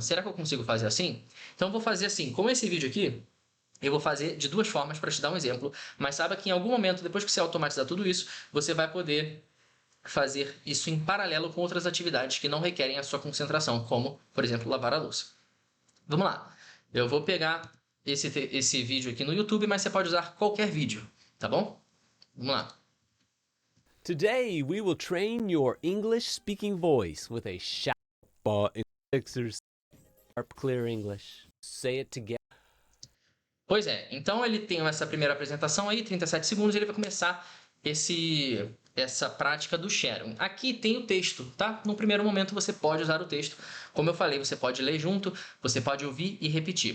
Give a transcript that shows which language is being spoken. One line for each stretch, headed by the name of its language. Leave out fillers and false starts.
Portuguese: Será que eu consigo fazer assim? Então eu vou fazer assim, como esse vídeo aqui, eu vou fazer de duas formas para te dar um exemplo, mas saiba que em algum momento, depois que você automatizar tudo isso, você vai poder fazer isso em paralelo com outras atividades que não requerem a sua concentração, como, por exemplo, lavar a louça. Vamos lá. Eu vou pegar esse vídeo aqui no YouTube, mas você pode usar qualquer vídeo, tá bom? Vamos lá.
English: Today we will train your English speaking voice with a sharp exercise. Sharp, clear English. Say it together.
Portuguese: Pois é, então ele tem essa primeira apresentação aí, 37 segundos, e ele vai começar essa prática do sharing. Aqui tem o texto, tá? No primeiro momento você pode usar o texto. Como eu falei, você pode ler junto, você pode ouvir e repetir.